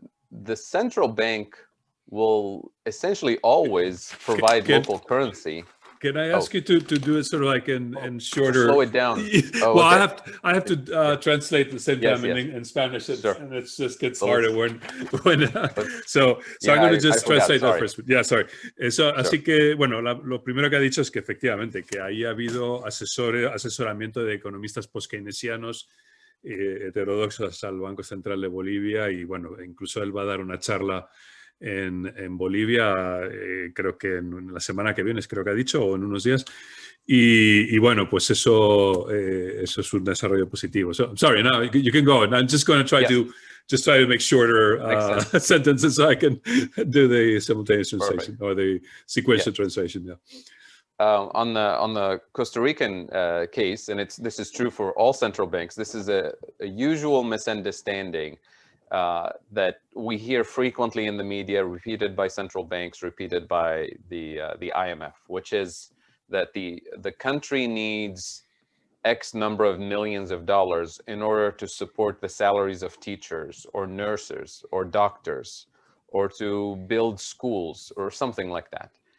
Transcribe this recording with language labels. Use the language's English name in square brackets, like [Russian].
[English] The central bank will essentially always provide local currency. Can I ask you to do it sort of like in shorter? Slow it down. Well, okay. I have to translate at the same time in Spanish, and it just gets harder when so I'm going to just translate that first. Yeah, sorry. [Spanish] Así que, bueno, lo primero que ha dicho es que efectivamente que ahí ha habido asesoramiento de economistas post-keynesianos heterodoxos al Banco Central de Bolivia, y bueno, incluso él va a dar una charla en Bolivia, creo que en la semana que viene, creo que ha dicho, o en unos días. Y bueno, pues eso es un desarrollo positivo. [English] So, I'm sorry, now you can go on. I'm just going to try to make shorter sentences so I can do the simultaneous translation or the sequential translation. Yeah. On the Costa Rican case, and this is true for all central banks, this is a usual misunderstanding that we hear frequently in the media, repeated by central banks, repeated by the IMF, which is that the country needs X number of millions of dollars in order to support the salaries of teachers or nurses or doctors, or to build schools or something like that.